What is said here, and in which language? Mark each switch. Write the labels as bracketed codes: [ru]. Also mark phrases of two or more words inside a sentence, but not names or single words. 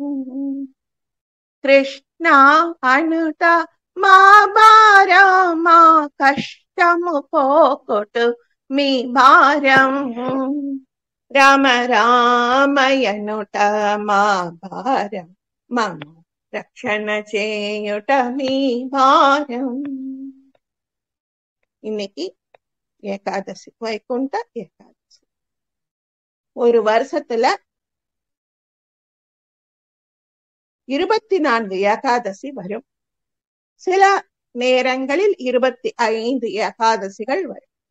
[te] కృష్ణ అనుట మా భారం మా కష్టము పోకొట్టు మీ భారం రామ రామయనుట మా భారం మమ్ము రక్షణ చేయుట మీ భారం. [ta] இன்னைக்கு ஏகாதசி, வைகுண்ட ஏகாதசி. ஒரு வருஷத்துல 24 ஏகாதசி வரும். சில நேரங்களில் 25 ஏகாதசிகள் வரும்.